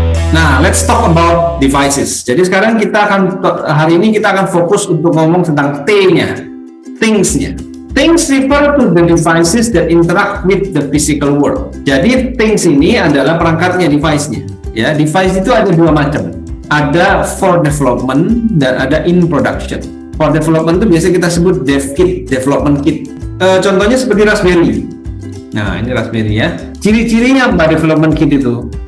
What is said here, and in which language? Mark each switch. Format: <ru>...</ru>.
<en>Nah, let's talk about devices.</en> <id>Jadi sekarang hari ini kita akan fokus untuk ngomong tentang T-nya, things-nya.</id> <en>Things refer to the devices that interact with the physical world.</en> <id>Jadi things ini adalah perangkatnya, device-nya. Ya, device itu ada dua macam. Ada</id> <en>for development</en> <id>dan ada</id> <en>in production. For development</en> <id>itu biasanya kita sebut dev kit, development kit. Contohnya seperti Raspberry. Nah, ini Raspberry ya. Ciri-cirinya apa development kit itu?</id>